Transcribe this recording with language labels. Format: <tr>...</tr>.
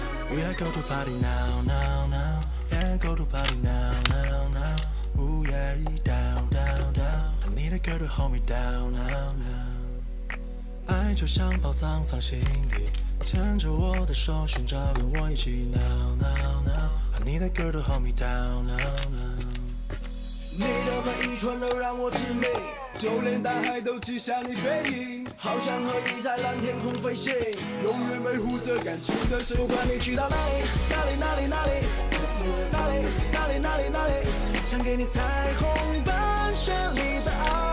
<en>We like go to party now, now, now. Yeah, go to party now, now, now. Ooh yeah, down, down, down. I need a girl to hold me down, now, now.</en> <zh>爱就像宝藏藏心底，牵着我的手，寻找跟我一起</zh> <en>now, now, now. I need a girl to hold me down, now, now.</en> <zh>你的每一寸都让我痴迷，就连大海都记下你背影，好想和你在蓝天空飞行，永远维护着感情的神。不管你去到哪里，哪里，哪里，哪里，哪里，哪里，哪里，哪里，想给你彩虹般绚丽的爱。</zh>